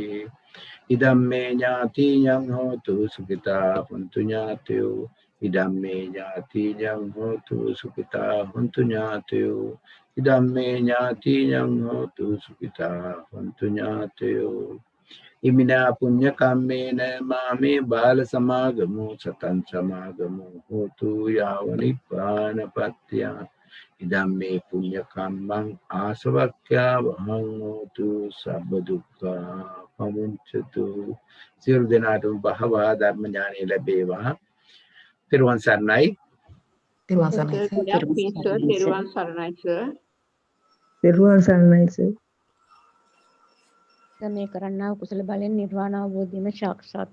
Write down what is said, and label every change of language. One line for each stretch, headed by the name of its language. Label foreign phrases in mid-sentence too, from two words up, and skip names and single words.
Pali: ඉදම්මේ ඥාතියං හෝතු සුඛිතා හොන්තු ඥාතයෝ. ඉදම්මේ ඥාතියං හෝතු සුඛිතා හොන්තු ඥාතයෝ. ඉදම්මේ ඥාතියං හෝතු සුඛිතා හොන්තු ඥාතයෝ. ඉමිනා පුඤ්ඤ කම්මේන මාමේ බාල සමාගමෝ සතං සමාගමෝ හෝතු යාව නිපානපත්ත්‍ය. ඉදම්මේ පුඤ්ඤ කම්මං ආසවක්ඛ්‍යා වහං හෝතු සබ්බ දුක්ඛා පමුච්ඡතු.
Sinhala: සියලු දෙනාටම බහවා ධර්ම ඥානෙ ලැබේවා. තෙරුවන් සරණයි. තෙරුවන් සරණයි සර්. තෙරුවන් සරණයි සර්. තෙරුවන් සරණයි සර්. මේ කරන්නා කුසල බලෙන් නිර්වාණ අවබෝධයම සාක්ෂාත් වේවා.